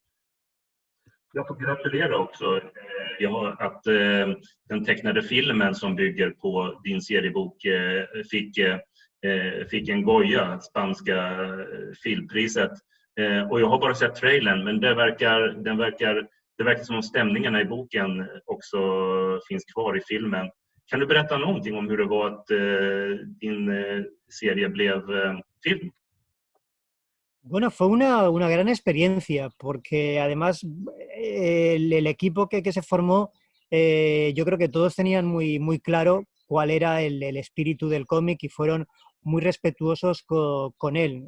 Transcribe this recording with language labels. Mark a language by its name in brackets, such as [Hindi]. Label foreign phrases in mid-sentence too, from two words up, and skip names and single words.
[Swedish] Jag får gratulera också att den tecknade filmen som bygger på din seriebok fick en Goya, spanska filmpriset. Och jag har bara sett trailern, men det verkar som om stämningarna i boken också finns kvar i filmen. Kan du berätta någonting om hur det var att din serie blev film? [Spanish] Bueno, fue una gran experiencia porque además el equipo que se formó, yo creo que todos tenían muy claro cuál era el espíritu del cómic y fueron muy respetuosos con él.